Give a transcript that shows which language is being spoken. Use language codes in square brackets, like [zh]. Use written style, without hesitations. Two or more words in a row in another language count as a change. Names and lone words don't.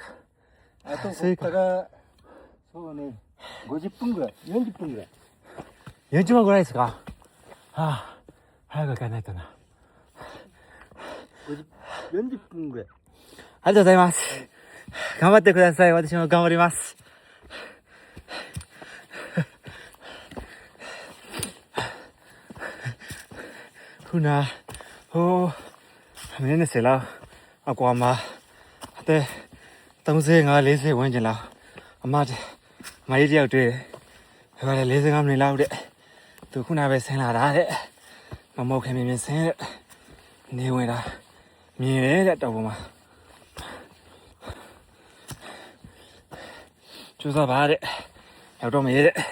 [ja] あとここからそうね、50分ぐらい、40分ぐらい。 40本ぐらいですか？はあ、早く行かないとな。 40分ぐらい。ありがとうございます。頑張ってください。私も頑張ります。 [my] ခုနဟိုမင်းနဲ့ဆယ်လောက်အကွာမှာတဲ့35 40 ဝန်းကျင်လောက်အမကြီးတယောက်တွေ့တယ်ဒါကလည်း45မိနစ်လောက်တဲ့သူခုနပဲဆင်းလာတာတဲ့မမောက်ခင်မြင်ဆင်းတဲ့နေဝင်တာမြင်တယ်တဲ့တော့ပေါ်မှာကျူစားပါတဲ့ရောက်တော့မရဲတဲ့